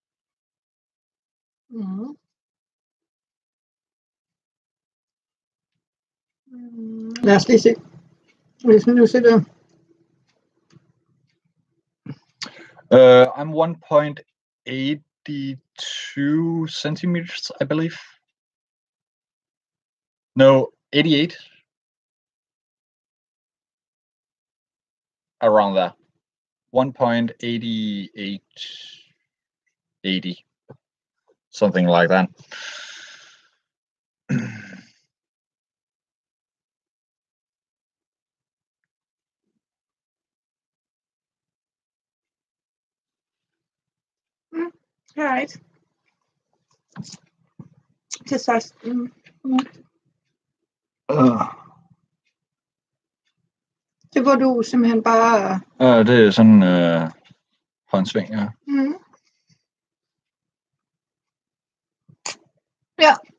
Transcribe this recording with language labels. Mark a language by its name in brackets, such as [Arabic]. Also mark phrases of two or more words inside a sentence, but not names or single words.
[Danish] Mm. Lad os lige se. Hvis vi nu sætter. [English] I'm 1.82 centimeters, I believe. No, 88. Around that. 1.88, 80. Something like that. All right. [Danish] Til 16. Det hvor du simpelthen bare. Det er sådan håndsving, ja. Mm. Ja.